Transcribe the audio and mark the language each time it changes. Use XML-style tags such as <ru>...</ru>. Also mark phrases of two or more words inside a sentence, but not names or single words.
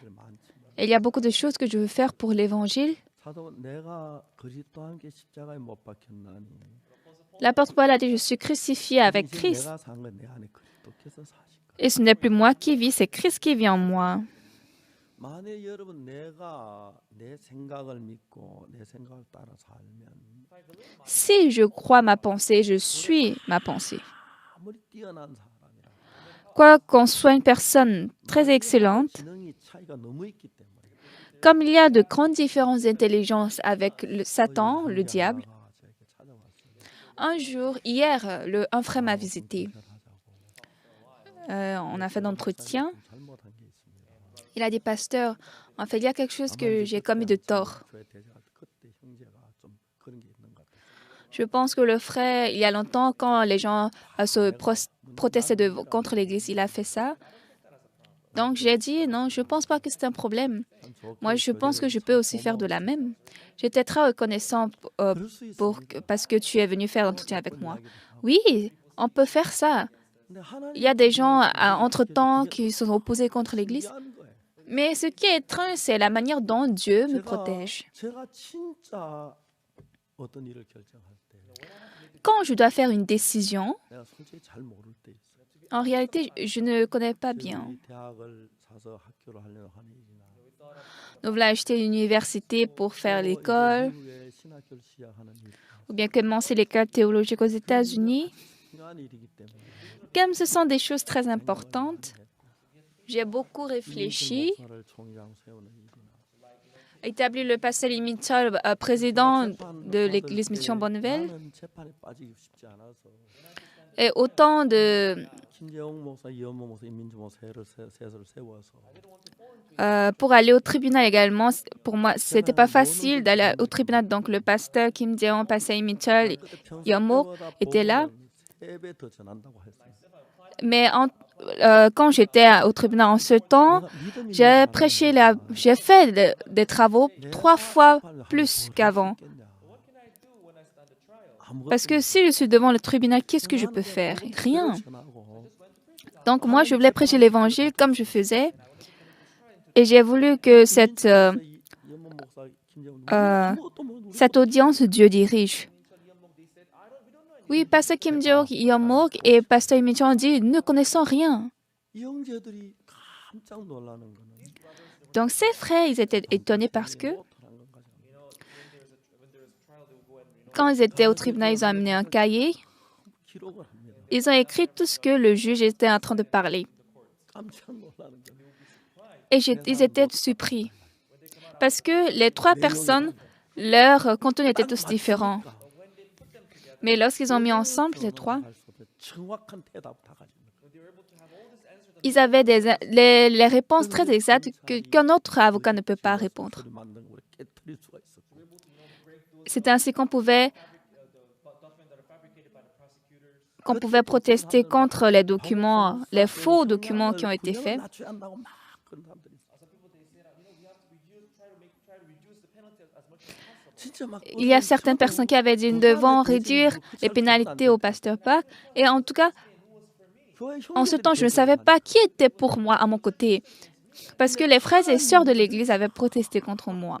<fr>Et il y a beaucoup de choses que je veux faire pour l'Évangile. L'apôtre Paul a dit, je suis crucifié avec Christ. Et ce n'est plus moi qui vis, c'est Christ qui vit en moi.</fr> <ko>만에 여러분 내가 내 생각을 믿고 내 생각을 따라 살면</ko> <fr>Si je crois ma pensée, je suis ma pensée.</fr> <ko>아무리 뛰어난 사람이라</ko> <fr>Quoi qu'on soit une personne très excellente,</fr> <ko>지능이 차이가 너무 있기 때문에</ko> <fr>comme il y a de grandes différences d'intelligence avec Satan, le diable,</fr> <ko>저에게 찾아왔어요.</ko> <fr>un jour, hier, un frère m'a visité. On a fait d'entretien.</fr> <ko>좀 잘못한 게 있습니다.</ko> <fr>Il a dit, pasteur, en fait, il y a quelque chose que j'ai commis de tort.</fr> <ko>저의 대제가 그때 형제가 좀 그런 게 있는 것 같아요.</ko> <fr>Je pense que le frère, il y a longtemps, quand les gens se protestaient contre l'Église, il a fait ça. Donc j'ai dit, non, je ne pense pas que c'est un problème. Moi, je pense que je peux aussi faire de la même. J'étais très reconnaissant parce que tu es venu faire l'entretien avec moi. Oui, on peut faire ça. Il y a des gens, entre-temps, qui sont opposés contre l'Église. Mais ce qui est étrange, c'est la manière dont Dieu me protège.</fr> <ko>제가 진짜 어떤 일을 결정할 때</ko> <fr>Quand je dois faire une décision,</fr> <ko>내가 솔직히 잘 모를 때 있어요.</ko> <fr>en réalité, je ne connais pas bien.</fr> <ko>이 대학을 사서 학교를 하려고 하는 일이나</ko> <fr>Nous voulons acheter une université pour faire l'école,</fr> <ko>미국에 신학교를 시작하는 일</ko> <fr>ou bien commencer l'école théologique aux États-Unis.</fr> <ko>중요한 일이기 때문에</ko> <fr>Comme ce sont des choses très importantes, j'ai beaucoup réfléchi,</fr> <ko>목사를 총장 세우는 일이나</ko> <fr>établi le pasteur Mitchell, président de l'église Mission Bonneville,</fr> <ko>나는 재판에 빠지기 쉽지 않아서</ko> <fr>et autant de</fr> <ko>김재홍 목사, 이현모 목사, 임민주 목사 셋을 세워서</ko> <fr>pour aller au tribunal également. Pour moi, c'était pas facile d'aller au tribunal. Donc le pasteur Kim Jeong, pasteur Mitchell, Yomo étaient là.</fr> <ko>3배 더 전한다고 했어요.</ko> <fr>Mais quand j'étais au tribunal en ce temps, j'ai prêché, j'ai fait des travaux 3 fois plus qu'avant. Parce que si je suis devant le tribunal, qu'est-ce que je peux faire? Rien. Donc moi, je voulais prêcher l'évangile comme je faisais. Et j'ai voulu que cette audience, Dieu dirige. Oui, pasteur Kim Jeong, Yomok et pasteur Im ont dit, nous ne connaissons rien.</fr> <ko>이 형제들이 깜짝 놀라는 거는</ko> <fr>Donc ces frères, ils étaient étonnés parce que quand ils étaient au tribunal, ils ont amené un cahier.</fr> <ko>기록을 합니다.</ko> <fr>Ils ont écrit tout ce que le juge était en train de parler.</fr> <ko>깜짝 놀라는 거는</ko> <fr>Et ils étaient surpris. Parce que les 3 personnes, leur contenu était tous différent. Mais lorsqu'ils ont mis ensemble, les 3,</fr> <ko>정확한 대답 다 가지고</ko> <fr>ils avaient les réponses très exactes qu'un autre avocat ne peut pas répondre.</fr> <ko>만든 거 깨트릴 수가 있었고</ko> <fr>C'est ainsi qu'on pouvait protester contre les documents, les faux documents qui ont été faits.</fr> <ko>낮춰한다고 막 그런 사람들이</ko> <fr>Il y a certaines personnes qui avaient dit nous devons réduire les pénalités au pasteur Park. Et en tout cas, en ce temps, je ne savais pas qui était pour moi à mon côté. Parce que les frères et sœurs de l'Église avaient protesté contre moi.</fr>